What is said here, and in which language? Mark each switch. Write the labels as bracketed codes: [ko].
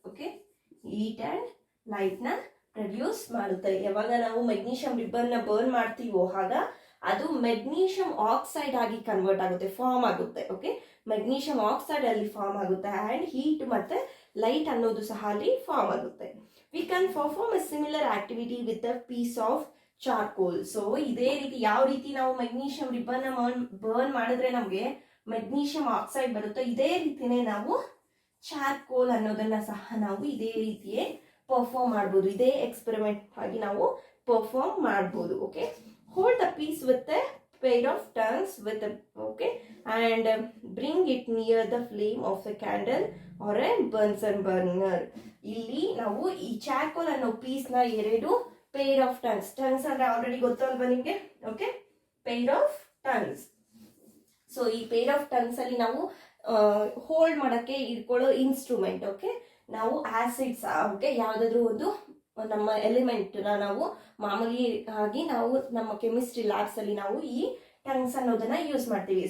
[kn] Okay, heat and light ನ produce ಮಾಡುತ್ತೆ. ಯಾವಾಗ ನಾವು ಮೆಗ್ನೀಷಿಯಂ ರಿಬ್ಬನ್ ನ ಬರ್ನ್ ಮಾಡ್ತೀವೋ ಆಗ ಅದು ಮೆಗ್ನೀಷಿಯಂ ಆಕ್ಸೈಡ್ ಆಗಿ ಕನ್ವರ್ಟ್ ಆಗುತ್ತೆ, ಫಾರ್ಮ್ ಆಗುತ್ತೆ. ಓಕೆ, ಮೆಗ್ನೀಷಿಯಂ ಆಕ್ಸೈಡ್ ಅಲ್ಲಿ ಫಾರ್ಮ್ ಆಗುತ್ತೆ ಅಂಡ್ ಹೀಟ್ ಮತ್ತೆ ಲೈಟ್ ಅನ್ನೋದು ಸಹ ಅಲ್ಲಿ ಫಾರ್ಮ್ ಆಗುತ್ತೆ. [en] We can perform a similar activity with a piece of charcoal. [kn] So ಇದೇ ರೀತಿ ಯಾವ ರೀತಿ ನಾವು ಮೆಗ್ನೀಷಿಯಂ ರಿಬ್ಬನ್ ಬರ್ನ್ ಮಾಡಿದ್ರೆ ನಮಗೆ ಮೆಗ್ನೀಷಿಯಂ ಆಕ್ಸೈಡ್ ಬರುತ್ತೆ, ಇದೇ ರೀತಿನೇ ನಾವು ಚಾರ್ಕೋಲ್ ಅನ್ನೋದನ್ನ ಸಹ ನಾವು ಇದೇ ರೀತಿಯೇ ಪರ್ಫಾರ್ಮ್ ಮಾಡ್ಬೋದು. ಇದೇ ಎಕ್ಸ್ಪೆರಿಮೆಂಟ್ ಆಗಿ ನಾವು ಪರ್ಫಾರ್ಮ್ ಮಾಡ್ಬೋದು. [en] Okay, hold the piece with a pair of tongues with and bring it near the flame of a candle or a Bunsen burner. [kn] ಇಲ್ಲಿ ನಾವು ಈ ಚಾರ್ಕೋಲ್ ಅನ್ನೋ ಪೀಸ್ ನ ಎರಡು ಪೇರ್ ಆಫ್ ಟಂಗ್ಸ್ ಅಂದ್ರೆ ಆಲ್ರೆಡಿ ಗೊತ್ತಲ್ವಾ ನಿಮ್ಗೆ? Okay, pair of tongues. So ಈ ಪೇರ್ ಆಫ್ ಟಂಗ್ಸ್ ಅಲ್ಲಿ ನಾವು ಹೋಲ್ಡ್ ಮಾಡಕ್ಕೆ ಇಟ್ಕೊಳ್ಳೋ ಇನ್ಸ್ಟ್ರೂಮೆಂಟ್. ಓಕೆ, ನಾವು ಆಸಿಡ್ಸ್ ಯಾವ್ದಾದ್ರು ಒಂದು ನಮ್ಮ ಎಲಿಮೆಂಟ್ ನಾವು ಮಾಮೂಲಿ ಆಗಿ ನಾವು ನಮ್ಮ ಕೆಮಿಸ್ಟ್ರಿ ಲ್ಯಾಬ್ಸ್ ಅಲ್ಲಿ ನಾವು ಈ ಟಂಗ್ಸ್ ಅನ್ನೋದನ್ನ ಯೂಸ್ ಮಾಡ್ತೀವಿ.